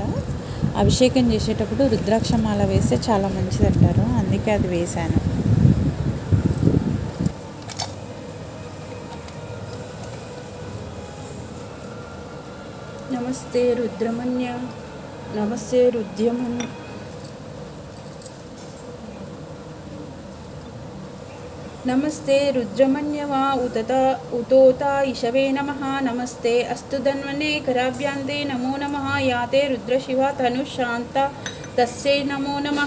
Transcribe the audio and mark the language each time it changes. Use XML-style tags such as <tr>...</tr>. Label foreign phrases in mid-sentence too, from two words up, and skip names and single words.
<te>అభిషేకం చేసేటప్పుడు రుద్రాక్షమాల వేస్తే చాలా మంచిది అంటారు, అందుకే అది వేశాను.</te> <sa>నమస్తే రుద్రమన్య. నమస్తే రుద్రమన్య. नमस्ते रुद्रमन्यवा उतोता इषवे नमः. नमस्ते अस्तु धन्वने कराभ्यान्ते नमो नमः. याते रुद्रशिवा तनुशान्ता तस्यै नमो नमः.</sa>